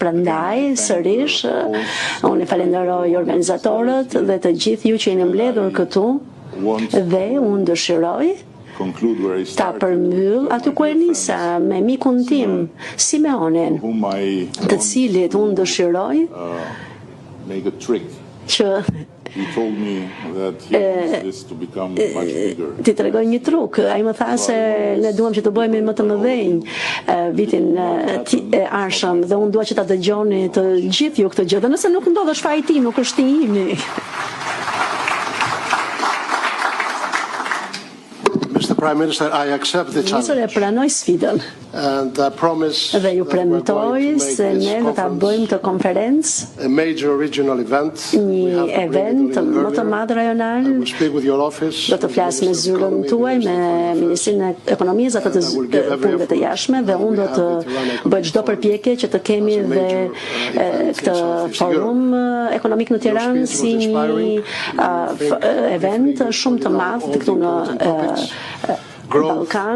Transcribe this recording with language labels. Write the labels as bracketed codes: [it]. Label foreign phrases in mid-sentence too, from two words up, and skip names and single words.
[sq] Prandaj, sërish, unë i falenderoj organizatorët dhe të gjithë ju që jeni mbledhur këtu dhe unë dëshiroj ta përmbyll aty ku e nisa me mikun tim Simeonin, të cilit unë dëshiroj që ti tregoj një truk. Ai më tha se ne duam që të bëhemi më të mëdhenj vitin e ardhshëm dhe unë dua që ta dëgjoni të gjithë ju këtë gjë. Dhe nëse nuk ndodh është faji tim, nuk është i imi. [en] Prime Minister, I accept the challenge. [sq] Ministre, pranoj sfidën. [en] And I promise [sq] dhe ju premtoj se ne do ta bëjmë të konferencë, [en] a major regional event, [sq] një event më të madh rajonal. Do të flas me zyrën tuaj, me Ministrinë e Ekonomisë, ato të punëve të jashtme, dhe unë do të bëj çdo përpjekje që të kemi dhe këtë forum ekonomik në Tiranë si një event shumë të madh këtu në Ballkan.